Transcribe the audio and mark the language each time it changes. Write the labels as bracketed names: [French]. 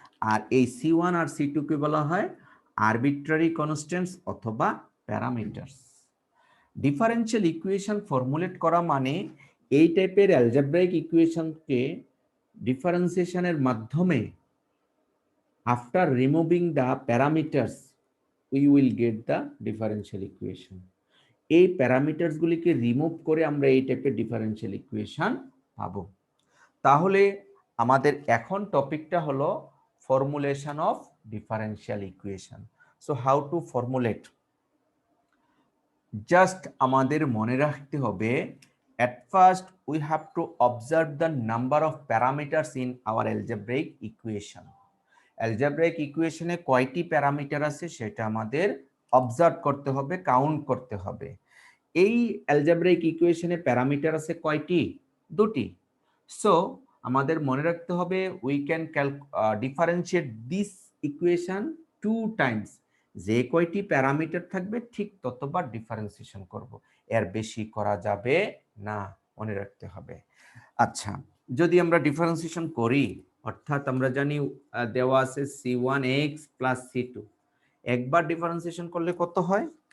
[Bangla] আর এই C1 আর C2 কে বলা হয় আরবিট্রারি কনস্ট্যান্টস অথবা প্যারামিটারস। ডিফারেনশিয়াল ইকুয়েশন ফর্মুলেট করা মানে এই টাইপের অ্যালজেব্রাইক ইকুয়েশনকে ডিফারেন্সিয়েশনের মাধ্যমে [English] After removing the parameters, we will get the differential equation. [Bangla] এই প্যারামিটারস গুলিকে রিমুভ করে আমরা এই টাইপের ডিফারেনশিয়াল ইকুয়েশন পাবো। তাহলে আমাদের এখন টপিকটা হলো formulation of differential equation. [English] so how to formulate, just [Bangla] আমাদের মনে রাখতে হবে [English] at first we have to observe the number of parameters in our algebraic equation. [Bangla] algebraic ইকুয়েশনে কয়টি প্যারামিটার আছে সেটা আমাদের অবজার্ভ করতে হবে, কাউন্ট করতে হবে। এই algebraic ইকুয়েশনে প্যারামিটার আছে কয়টি? দুটি। [English] so [Bangla] আমাদের মনে রাখতে হবে [English] we can differentiate this equation 2 times. [Bangla] যে কয়টি প্যারামিটার থাকবে ঠিক ততবার ডিফারেন্সিয়েশন করব, এর বেশি করা যাবে না, মনে রাখতে হবে। আচ্ছা, যদি আমরা ডিফারেন্সিয়েশন করি, অর্থাৎ আমরা জানি দেওয়া আছে c1x প্লাস c2, একবার ডিফারেন্সিয়েশন করলে কত হয়?